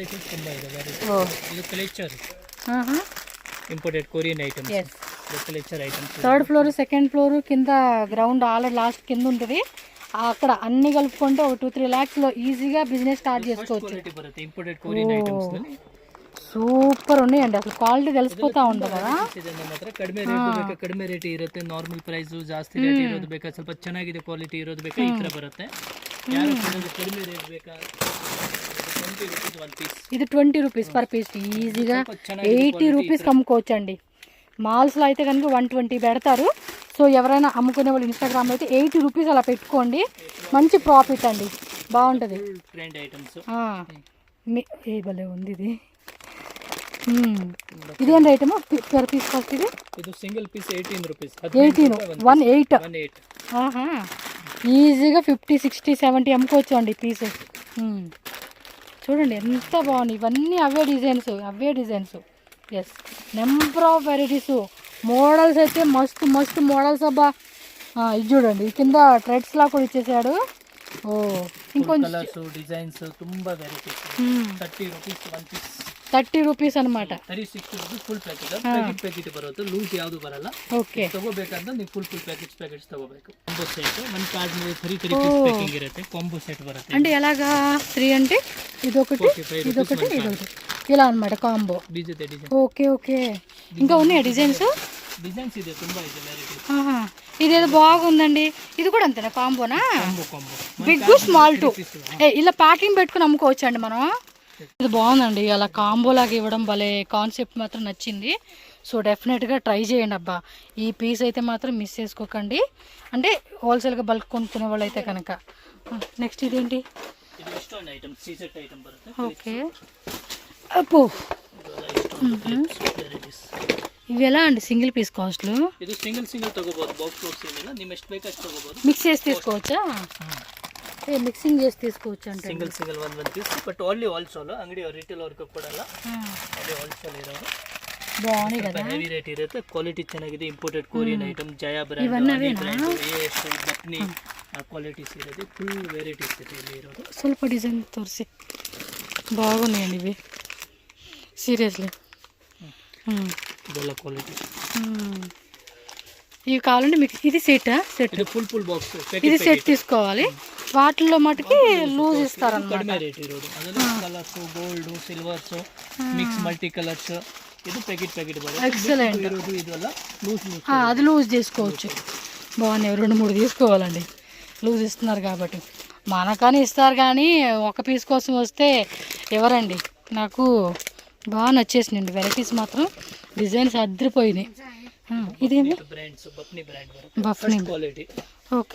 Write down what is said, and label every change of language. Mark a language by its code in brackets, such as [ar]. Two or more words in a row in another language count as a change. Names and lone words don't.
[en] Imported Korean items. third floor, second floor, [te] కింద [en] ground already last [te] కింద ఉంటుంది. అక్కడ అన్ని కలుపుకుంటే ఒక 2-3 lakhs ఈజీగా [en] business start [te] చేసుకోవచ్చు. సూపర్ ఉన్నాయండి, అసలు క్వాలిటీ తెలిసిపోతా ఉంటుంది కదా. [kn] ಕಡಿಮೆ ರೇಟ್ ಇರುತ್ತೆ. [en] normal price [kn] ಜಾಸ್ತಿ ರೇಟ್ ಇರೋದು ಬೇಕಾ, ಸ್ವಲ್ಪ ಚೆನ್ನಾಗಿದೆ ಕ್ವಾಲಿಟಿ ಇರೋದು ಬೇಕಾ, ಈ ತರ ಬರುತ್ತೆ. ಯಾರು ಕಡಿಮೆ ರೇಟ್ ಬೇಕಾ, 20 ರೂಪೀಸ್ ಒಂದು పీస్. [te] ఇది 20 [en] rupees per piece. [te] ఈజీగా 80 రూపీస్కి అమ్ముకోవచ్చు అండి. మాల్స్లో అయితే కనుక 120 పెడతారు. సో ఎవరైనా అమ్ముకునే వాళ్ళు ఇన్స్టాగ్రామ్లో అయితే 80 రూపీస్ అలా పెట్టుకోండి, మంచి ప్రాఫిట్ అండి, బాగుంటుంది. [en] Trend items [te] ఏ భలే ఉంది ఇది. ఇదేం రేట్ ఏమో [en] per piece cost [te] ఇది? [kn] ಇದು [en] single piece [kn] 18 ರೂಪೀಸ್. 18 18. 18. [te] ఆహా, ఈజీగా 50, 60, 70 అమ్ముకోవచ్చు అండి పీస్. చూడండి ఎంత బాగుంది. ఇవన్నీ అవే డిజైన్స్. [en] Yes, number of varieties. [te] మోడల్స్ అయితే మస్తు మస్తు మోడల్స్ అబ్బా. ఇది చూడండి, కింద థ్రెడ్స్ లా కూడా ఇచ్చేసాడు. ఓ, ఇంకొంచెం [en] colours designs [kn] ತುಂಬಾ ವೆರೈಟೀಸ್. 30 [en] rupees one piece. [kn] 30 ರೂಪೀಸ್ ಅನ್మాట. 360 ರೂಪೀಸ್ [en] full packet. [kn] ಪ್ಯಾಕೆಟ್ ಬರುತ್ತೆ, ಲೂಸ್ ಯಾವುದು ಬರಲ್ಲ. ಓಕೆ, ತಗೋಬೇಕಂದ್ರೆ ನೀವು [en] full packets [kn] ತಗೋಬೇಕು. [en] combo set [kn] ಒಂದು ಕಾರ್ಡ್ ಮೇಲೆ 3 [en] piece packing [kn] ಇರುತ್ತೆ. [en] combo set [kn] ಬರುತ್ತೆ. [te] అంటే ఎలాగా 3 అంటే ఇదొకటి ఇదొకటి ఇలా అన్నమాట కాంబో. డిజైన్. [en] okay okay, [te] ఇంకా ఉన్నాయా డిజైన్స్? [kn] డిజైన్స్ ಇದೆ, ತುಂಬಾ ಇದೆ ವೆರೈಟೀಸ್. [te] ఇదేదో బాగుందండి. ఇది కూడా అంతేనా, కాంబోనా? కాంబో [en] big small two [te] ఇలా ప్యాకింగ్ పెట్టుకుని అమ్ముకోవచ్చు అండి మనం. ఇది బాగుందండి, అలా కాంబో లాగా ఇవ్వడం భలే. కాన్సెప్ట్ మాత్రం నచ్చింది. సో డెఫినెట్గా ట్రై చేయండి అబ్బా. ఈ పీస్ అయితే మాత్రం మిస్ చేసుకోకండి, అంటే హోల్సేల్గా బల్క్ కొనుక్కునే వాళ్ళు అయితే కనుక. నెక్స్ట్ ఇదేంటి? ఓకే, అప్పు ఇవి ఎలా అండి [en] single piece [te] కాస్ట్లు? [kn] ಇದು ಸಿಂಗಲ್ ತಗೋಬಹುದು. ಬಾಕ್ಸ್ ಏನಿಲ್ಲ, ನಿಮ್ಮ ಎಷ್ಟು ಬೇಕು ಅಷ್ಟು ತಗೋಬಹುದು. [te] మిక్స్ చేసి తీసుకోవచ్చా? మిక్సింగ్ చేసి తీసుకోవచ్చు అంటే [en] single one piece. but only wholesale, [kn] ಅಂಗಡಿ ರಿಟೇಲ್ ಅವ್ರಿಗೆ ಕೊಡಲ್ಲ. ಅಲ್ಲಿ ಹೋಲ್ಸೇಲ್ ಇರೋದು. [te] బాగున్నాయి కదా, [en] heavy rate [kn] ಇರುತ್ತೆ. ಕ್ವಾಲಿಟಿ ಚೆನ್ನಾಗಿದೆ. [en] imported Korean item, [kn] ಜಯಾ ಬ್ರ್ಯಾಂಡ್, ಬಟ್ನಿ ಕ್ವಾಲಿಟೀಸ್ ಇರೋದು. [en] full varieties [kn] ಇದೆ ಇಲ್ಲಿ ಇರೋದು. [te] ಸ್ವಲ್ಪ డిజైన్ తోరిసి బాగున్నాయండి ఇవి, సీరియస్లీ. [kn] ಇದೆಲ್ಲ ಕ್ವಾಲಿಟಿ. [te] ఇవి కావాలంటే మీకు ఇది సెట్ [kn] ಇದು ಫುಲ್ ಬಾಕ್ಸ್. [te] ఇది సెట్ తీసుకోవాలి. వాటిల్లో మటుకి లూజ్ ఇస్తారన్నమాట. [kn] ಕಡಿಮೆ ರೇಟ್ ಇರೋದು. ಅದರಲ್ಲಿ ಕಲರ್ಸ್, ಗೋಲ್ಡ್, ಸಿಲ್ವರ್ಸ್, [en] mix multi colours. [kn] ಇದು ಪ್ಯಾಕೆಟ್ ಬರುತ್ತೆ. [te] ఎక్సలెంట్. [kn] ಇರೋದು ಇದೆಲ್ಲ ಲೂಸ್. [te] అది లూజ్ చేసుకోవచ్చు. బాగున్నాయి, 2-3 తీసుకోవాలండి. లూజ్ ఇస్తున్నారు కాబట్టి. మనకని ఇస్తారు కానీ ఒక పీస్ కోసం వస్తే ఎవరండి. నాకు బాగా నచ్చేసినండి వెరైటీస్ మాత్రం. డిజైన్స్ అదిరిపోయినాయి. ఇదేమి? బఫ్నీ క్వాలిటీ. ఓకే,